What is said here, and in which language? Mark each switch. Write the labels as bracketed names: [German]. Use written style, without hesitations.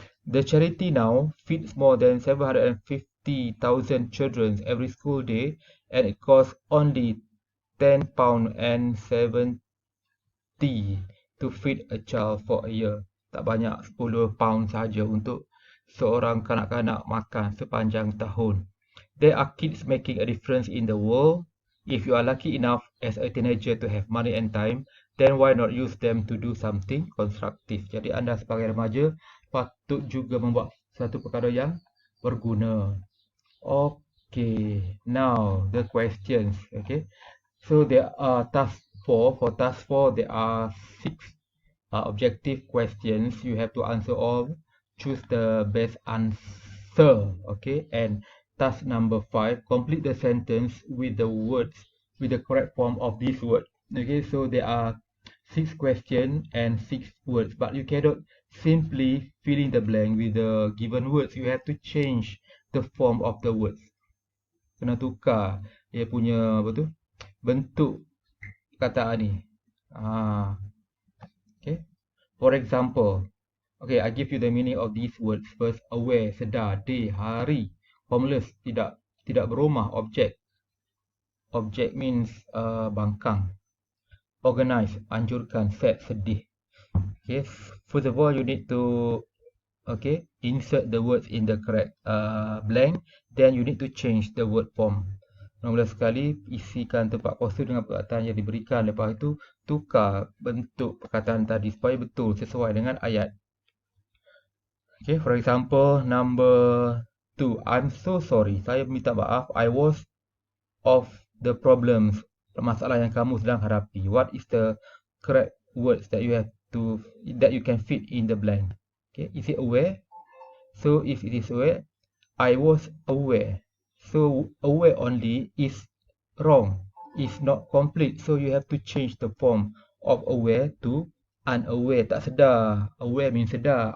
[English] The charity now feeds more than 750,000 children every school day, and it costs only £10.70 to feed a child for a year. [Malay] Tak banyak, 10 pound saja untuk seorang kanak-kanak makan sepanjang tahun. [English] There are kids making a difference in the world. If you are lucky enough as a teenager to have money and time, then why not use them to do something constructive? [Malay] Jadi anda sebagai remaja patut juga membuat satu perkara yang berguna. [English] Okay, now the questions. Okay, so there are tasks 4, for task 4, there are 6 objective questions. You have to answer all, choose the best answer, okay? And task number 5, complete the sentence with the words, with the correct form of this word. Okay, so there are 6 questions and 6 words, but you cannot simply fill in the blank with the given words. You have to change the form of the words. [Malay] Kena tukar dia punya apa tu, bentuk perkataan ni. [English] Okay. For example, okay, I give you the meaning of these words first. Aware, sedar, day, hari. [Malay] Homeless, tidak berumah. [English] Object means bangkang. Organize, anjurkan. Sad, sedih. Okay, first of all, you need to insert the words in the correct blank. Then you need to change the word form. [Malay] Mula sekali isikan tempat kosong dengan perkataan yang diberikan. Lepas itu tukar bentuk perkataan tadi supaya betul sesuai dengan ayat. [English] Okay, for example, number 2. I'm so sorry. [Malay] Saya minta maaf. [English] I was of the problems. [Malay] Masalah yang kamu sedang hadapi. [English] What is the correct words that you can fit in the blank? Okay, is it aware? So if it is aware, I was aware. So aware only is wrong, is not complete. So you have to change the form of aware to unaware. [Malay] Tak sedar. [English] Aware means sedar.